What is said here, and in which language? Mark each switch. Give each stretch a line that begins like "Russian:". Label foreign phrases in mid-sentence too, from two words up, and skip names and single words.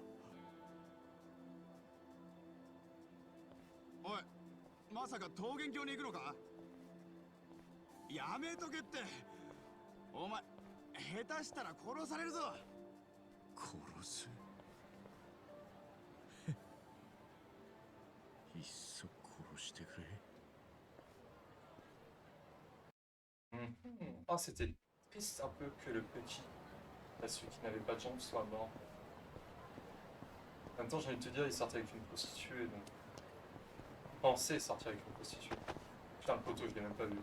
Japanese: おい、まさか桃源郷に行くのか？やめとけって。お前下手したら殺されるぞ。殺す。いっそ殺してくれ。
French: Ah, c'était triste un peu que le petit, celui qui n'avait pas de jambes, soit mort. En même temps, j'ai envie de te dire, il sortait avec une prostituée, donc... Pensait sortir avec une prostituée. Putain, le poteau, je l'ai même pas vu.